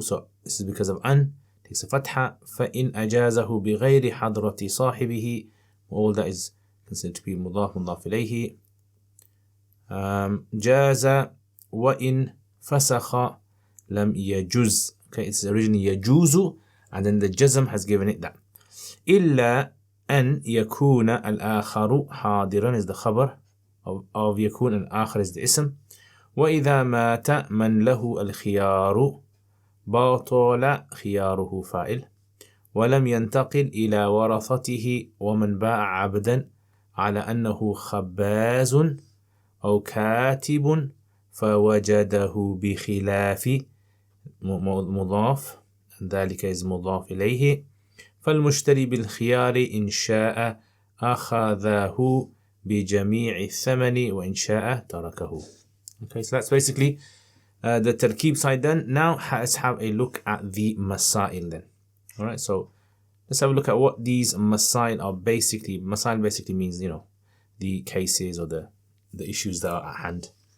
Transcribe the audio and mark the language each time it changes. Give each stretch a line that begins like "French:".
English: So this is because of أن takes a فتحة.
Arabic: فإن أجازه بغير حضرة صاحبه
English: all that is considered to be
Arabic: مضاف إليه. جاز وإن فسخ لم يجوز.
English: Okay, it's originally يجوز and then the jazm has given it that.
Arabic: إلا أن يكون الآخر حاضرا
English: is the
Arabic: خبر
English: of
Arabic: يكون الآخر
English: is the
Arabic: اسم. وإذا مات من له الخيار باطل خياره فاعل. ولم ينتقل إلى ورثته. ومن باع عبدا على أنه خباز أو كاتب فوجده بخلاف مضاف ذلك
English: is
Arabic: مضاف إليه. فالمشتري بالخيار إن شاء أخذه بجميع الثمن وإن شاء تركه.
English: Okay, so that's basically the tarkib side done. Now let's have a look at the masail then. Alright, so let's have a look at what these masail are basically. Masail basically means, you know, the cases or the issues that are at hand.